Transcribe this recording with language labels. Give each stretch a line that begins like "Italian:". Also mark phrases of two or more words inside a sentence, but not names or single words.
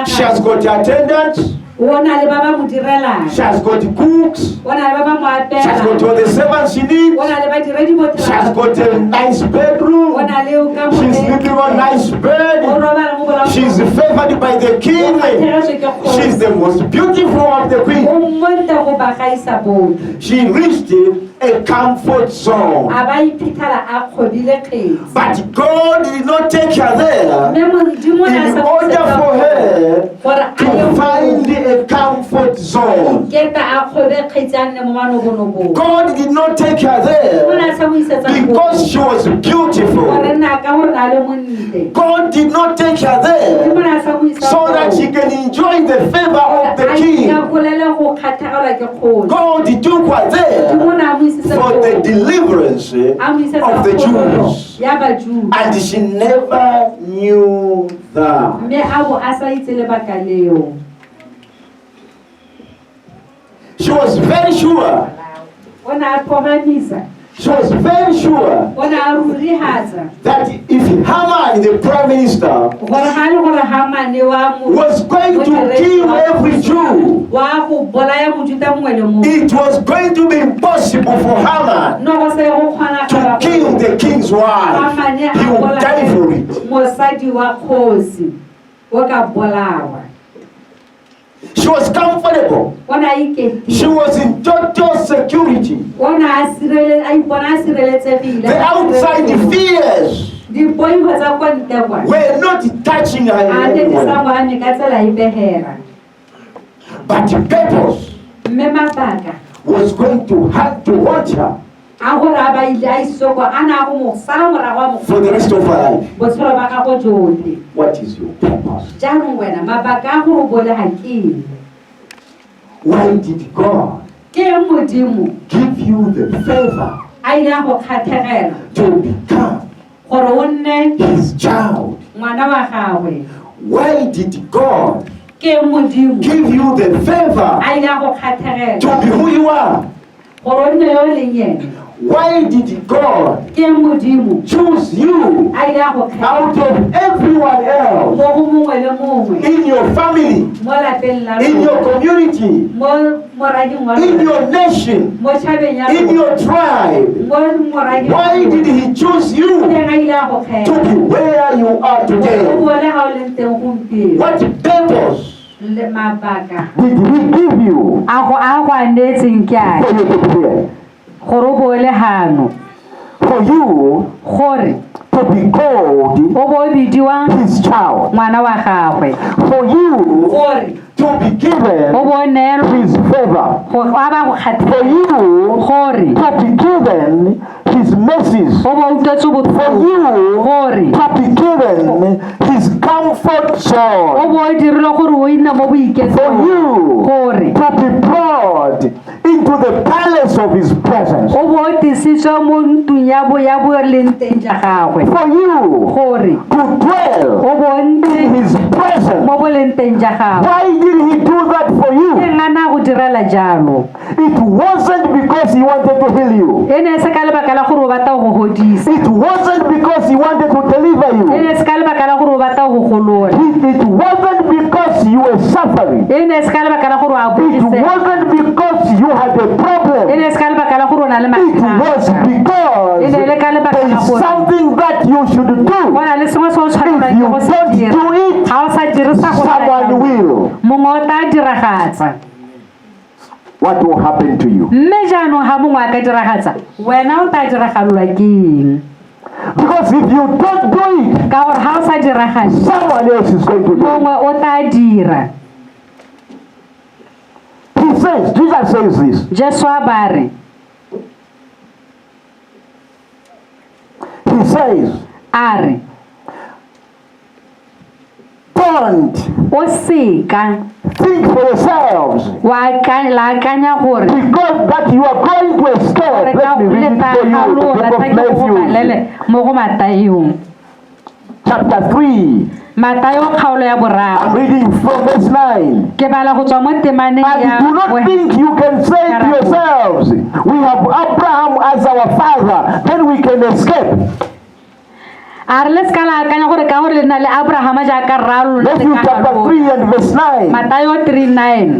English: She has
Tswana: mohumagadi
English: got attendants,
Tswana: o na le ba ba mo direlang
English: she has got cooks,
Tswana: o na le ba ba mo
English: she has got all
Tswana: apelang
English: the servants she needs,
Tswana: o na le badiredi mo
English: she has got a
Tswana: tirang
English: nice
Tswana: o
English: bedroom,
Tswana: na le ka
English: she's sleeping on nice
Tswana: o
English: bed,
Tswana: robala mo bola
English: she's favored by the king,
Tswana: kgathegetswe ke
English: she's
Tswana: kgosi
English: the most beautiful of the queen.
Tswana: o monte go ba gaisa botlhe
English: She reached a comfort zone.
Tswana: a ba iphitlhela a kgwebile kgetsi
English: But God did not take her there
Tswana: mme modimo ne a
English: in
Tswana: sa
English: order for her
Tswana: gore a
English: to
Tswana: ye
English: find a comfort zone.
Tswana: keta a kgwebe kgetsi a nne mo manobonobong
English: God did not take her
Tswana: o
English: there
Tswana: ne a sa mo isetsa
English: because she was
Tswana: gore
English: beautiful.
Tswana: nna ka gore na le monte
English: God did not take her
Tswana: modimo
English: there
Tswana: ne a sa mo isa
English: so that she can enjoy the favor of the king.
Tswana: a golele go kgathagelwa ke kgosi
English: God took her there
Tswana: modimo ne a mo isitse
English: for the
Tswana: koo.
English: deliverance
Tswana: a mo isetsa
English: of the
Tswana: kgololo
English: Jews.
Tswana: ya bajuda
English: And she never knew that.
Tswana: mme a bo a sa itse lebaka leo
English: She was very sure.
Tswana: o ne a tlhomamisa
English: She was very sure
Tswana: o ne a rurihatsa
English: that if Haman, the prime minister,
Tswana: gore ga le gore Hamane wa mo
English: was going to kill every Jew,
Tswana: wa go bolaya mojuta mongwe le mongwe
English: it was going to be impossible for Haman
Tswana: no go se go kgonagala
English: to kill the king's wife.
Tswana: Hamane
English: He would die for it.
Tswana: mosadi wa kgosi o ka bolawa
English: She was comfortable.
Tswana: o ne a
English: She
Tswana: iketile
English: was in total security.
Tswana: o ne a ipona a sireletsegile
English: The outside fears
Tswana: dipoifo tsa kwa ntle kwa
English: were not touching her in
Tswana: a ne
English: any
Tswana: di sa
English: way.
Tswana: mo ame ka tsela e begela
English: But purpose
Tswana: mme mabaka
English: was going to have to haunt her
Tswana: a gore a ba ile a isoko a ne a go mo sala morago wa
English: for the rest of her life.
Tswana: botshelo ba gago jotlhe
English: What is your purpose?
Tswana: jaanong wena mabaka a gore o bolega ke eng
English: Why did God
Tswana: ke eng modimo
English: give you the favor
Tswana: a ile a go kgathegela
English: to become
Tswana: gore o nne
English: his child?
Tswana: ngwana wa gagwe
English: Why did God
Tswana: ke eng modimo
English: give you the favor
Tswana: a ile a go kgathegela
English: to be who you are?
Tswana: gore o nne yo e leng ene
English: Why did God
Tswana: ke eng modimo
English: choose you
Tswana: a ile a go
English: out
Tswana: kgathegela
English: of everyone else
Tswana: mo go mongwe le mongwe
English: in your family,
Tswana: mo lapeng la
English: in your
Tswana: rona
English: community,
Tswana: mo morading wa
English: in
Tswana: rona
English: your nation,
Tswana: mo tšhabeng ya
English: in
Tswana: rona
English: your tribe?
Tswana: mo morading wa
English: Why did
Tswana: rona
English: He choose you
Tswana: ke eng a ile a go
English: to
Tswana: kgetha
English: be where you are
Tswana: o
English: today?
Tswana: bole ga o leng teng gompieno
English: What purpose
Tswana: le mabaka
English: did He give you
Tswana: a go anetseng ke a
English: for you to be here?
Tswana: gore o bole gano
English: For you
Tswana: gore
English: to be called
Tswana: o bo bidiwa
English: His child.
Tswana: ngwana wa gagwe
English: For you
Tswana: gore
English: to be given
Tswana: o bo neelwa
English: His favor.
Tswana: go a ba go
English: For
Tswana: kgathela
English: you
Tswana: gore
English: to be given His mercies.
Tswana: o bo utlwetse
English: For
Tswana: botlhoko
English: you
Tswana: gore
English: to be given His comfort
Tswana: o
English: zone.
Tswana: bo dirile gore o nne mo
English: For
Tswana: boiketsong
English: you
Tswana: gore
English: to be brought into the palace of His presence.
Tswana: o bo tisitswe mo ntlong ya bo leng teng ja gagwe
English: For you
Tswana: gore
English: to dwell
Tswana: o bo
English: in
Tswana: ntse
English: His presence.
Tswana: mo bo leng teng ja gagwe
English: Why did He do that for
Tswana: ke
English: you?
Tswana: ngana go direla jalo.
English: It wasn't because he wanted to heal you.
Tswana: E ne se ka lebaka la gore o batla go godisa.
English: It wasn't because he wanted to deliver
Tswana: E
English: you.
Tswana: ne se ka lebaka la gore o batla go golola.
English: It wasn't because you were suffering.
Tswana: E ne se ka lebaka la gore a
English: It
Tswana: bodise.
English: wasn't because you had a
Tswana: E
English: problem.
Tswana: ne se ka lebaka la gore o na le
English: It was
Tswana: mathata.
English: because there is something that you should
Tswana: Go
English: do.
Tswana: na le sengwe se o
English: If
Tswana: tshwanelang
English: you
Tswana: ke go se
English: don't
Tswana: dira.
English: do it,
Tswana: Ga o sa dirisa go
English: someone will.
Tswana: mongwe o tla diragatsa.
English: What will happen to you?
Tswana: Mme jaanong ga mongwe a ka diragatsa, wena o tla diragalelwa ke eng?
English: Because if you don't do it,
Tswana: Ka gore ga o sa diragatse,
English: someone else is going to do it.
Tswana: mongwe o tla dira.
English: He says, Jesus says this.
Tswana: Jesu a ba re,
English: He says,
Tswana: a re,
English: don't
Tswana: o seka
English: think for yourselves
Tswana: la akanya gore
English: because that you are going to escape. Let me read it for you. The book of Matthew,
Tswana: mo go Matayong.
English: chapter 3.
Tswana: Matayo kgaolo ya boraro.
English: I'm reading from verse 9.
Tswana: Ke bala go tswa mo temaneng
English: And
Tswana: ya
English: do not think you can say to yourselves, we have Abraham as our father, then we can escape.
Tswana: a re le seka la akanya gore ka gore le na le Abrahama jaaka rralo le
English: Matthew chapter 3 and verse 9.
Tswana: Matayo 3:9.